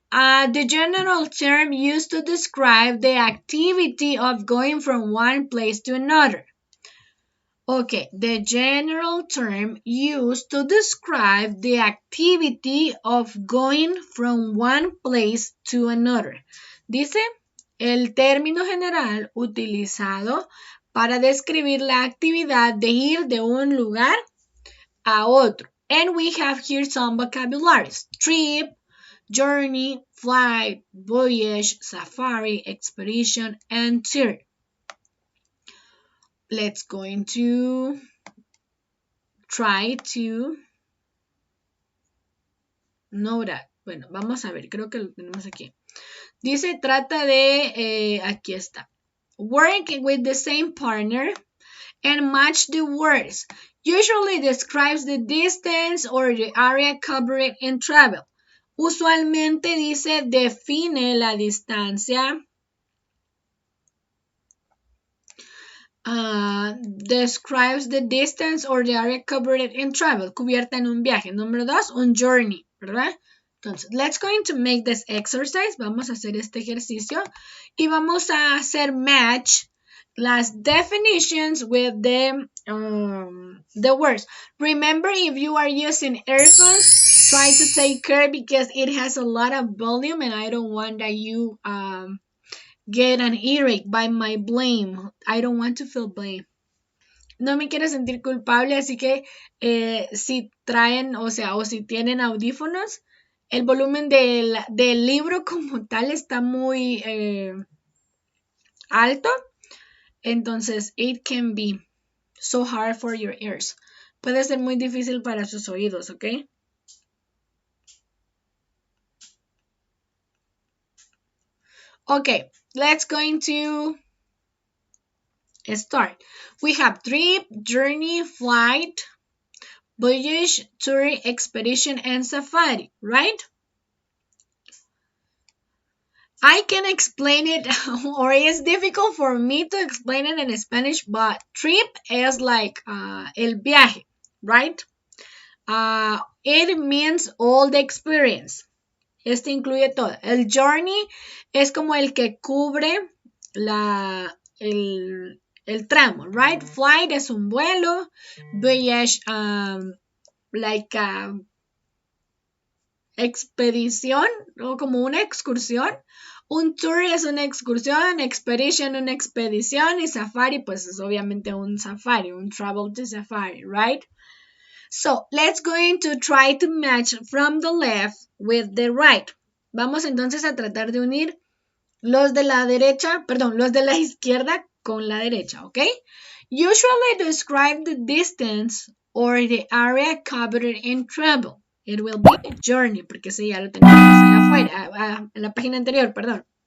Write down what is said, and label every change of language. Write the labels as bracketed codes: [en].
[en] The general term used to describe the activity of going from one place to another. Okay, the general term used to describe the activity of going from one place to another. [es] Dice, el término general utilizado para describir la actividad de ir de un lugar a otro. [en] And we have here some vocabularies. Trip, journey, flight, voyage, safari, expedition, and tour. Let's going to try to know that. [es] Bueno, vamos a ver, creo que lo tenemos aquí. Dice, trata de, aquí está. [en] Work with the same partner and match the words. Usually describes the distance or the area covered in travel. [es] Usualmente dice, define la distancia. [en] Describes the distance or the area covered in travel, [es] cubierta en un viaje. Número 2, un journey, ¿verdad? [en] Entonces, let's going to make this exercise. [es] Vamos a hacer este ejercicio y vamos a hacer match las [en] definitions with the words. Remember, if you are using earphones, try to take care because it has a lot of volume and I don't want that you get an earache by my blame. I don't want to feel blame. [es] No me quiero sentir culpable, así que si traen, o sea, o si tienen audífonos, el volumen del libro como tal está muy alto. [en] Entonces, it can be so hard for your ears. [es] Puede ser muy difícil para sus oídos, ¿ok? [en] Okay, let's going to start. We have trip, journey, flight, voyage, tour, expedition, and safari, right? I can explain it, or it's difficult for me to explain it in Spanish, but trip is like [es] el viaje, [en] right? It means all the experience. [es] Este incluye todo. El journey es como el que cubre el tramo, right? Flight es un vuelo. Voyage, like a expedición o como una excursión. Un tour es una excursión, expedition una expedición y safari pues es obviamente un safari, un [en] travel to safari, [es] right? [en] So, let's going to try to match from the left with the right. [es] Vamos entonces a tratar de unir los de la derecha, perdón, los de la izquierda con la derecha, ¿ok? [en] Usually describe the distance or the area covered in travel. It will be a journey, [es] porque sí, ya lo tenemos allá afuera, en la página anterior, perdón.